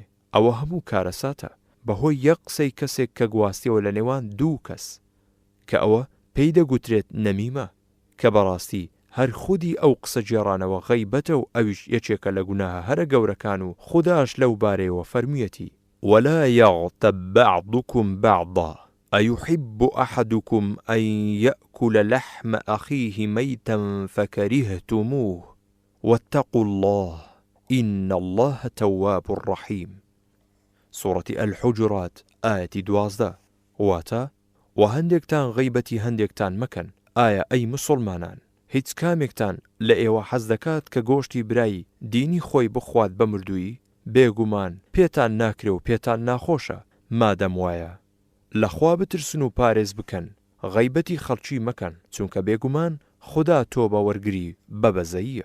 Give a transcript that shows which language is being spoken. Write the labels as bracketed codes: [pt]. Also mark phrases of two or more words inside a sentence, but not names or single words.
[ckb] ئەوە هەموو کارەساتە بەهۆی یەک قسەی کەسێک کە گواستیەوە لە نێوان دوو کەس، کە ئەوە پێی دەگوترێت نەمیمە، کە بەڕاستی هەر خودی ئەو قسە جێڕانەوە غەیبەتە و ئەویش یەکێکە لە گوناهە هەرە گەورەکان و خوداش لەو بارەیەوە فەرموویەتی: [ar] ولا يغتب بعضكم بعضا أيحب أحدكم أن يأكل لحم أخيه ميتا فكرهتموه واتقوا الله إن الله تواب رحيم. سورة الحجرات آية 12. [ckb] واتا وهندێکتان غەیبەتی هەندێکتان مەکەن. ئایا ئەی مسلمانان هیچ کامێکتان لە ئێوە حەز دەکات کە گۆشتی برایی دینی خۆی بخوات بە مردووی؟ بێگومان پێتان ناکرێ و پێتان ناخۆشە. مادەم وایە لەخوا بترسن و پارێز بکەن، غەیبەتی خەڵکی مەکەن، چونکە بێگومان خوددا تۆ بە وەرگری بەبەزەییە.